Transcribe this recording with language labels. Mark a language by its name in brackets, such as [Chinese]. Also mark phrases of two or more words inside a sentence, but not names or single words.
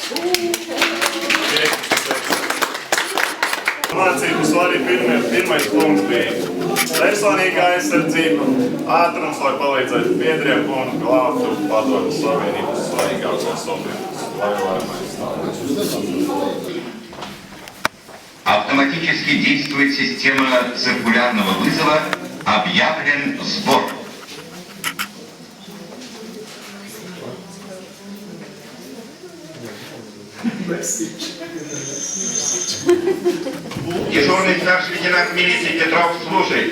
[Latvian] Mācību svarīgi pirmais punkts bija personīgā aizsardzība, ātrums, lai palīdzētu biedriem un glābtu Padomju Savienības svarīgākos objektus, lai varam aizstāvēt. [Russian] Автоматически действует система циркулярного вызова «Объявлен сбор». Дежурный старший лейтенант милиции Петров слушает.